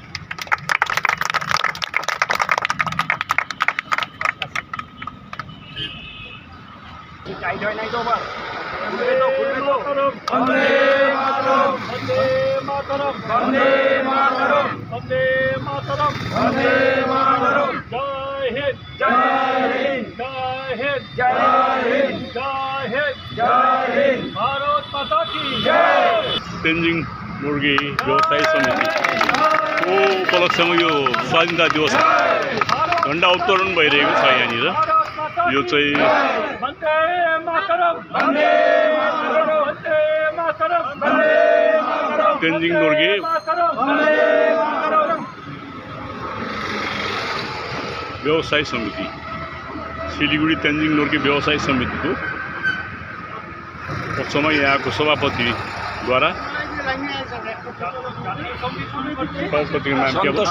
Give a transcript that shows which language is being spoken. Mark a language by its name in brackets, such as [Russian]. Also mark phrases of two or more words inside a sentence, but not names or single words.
[Bangla] টাইট হয় নাই তো আবার [Sanskrit] বন্দে মাতরম বন্দে মাতরম বন্দে মাতরম বন্দে মাতরম বন্দে মাতরম। [Hindi] जय हिन्द जय हिन्द जय हिन्द जय हिन्द जय हिन्द जय हिन्द। भारत माता की जय। [Nepali] तेन्जिङ मुर्गी व्यवसायी समिति को उपलक्ष्यमा यो स्वाधीनता दिवस झन्डा उत्तोलन भइरहेको छ। यहाँनिर यो चाहिँ [Sanskrit] वन्दे मातरम वन्दे मातरम वन्दे मातरम वन्दे मातरम। [Nepali] तेन्जिङ नोर्गे व्यवसायी समिति सिलिगुडी तेन्जिङ नोर्गे व्यवसायी समितिको पक्षमा यहाँको सभापतिद्वारा सभापतिको नाम के हो?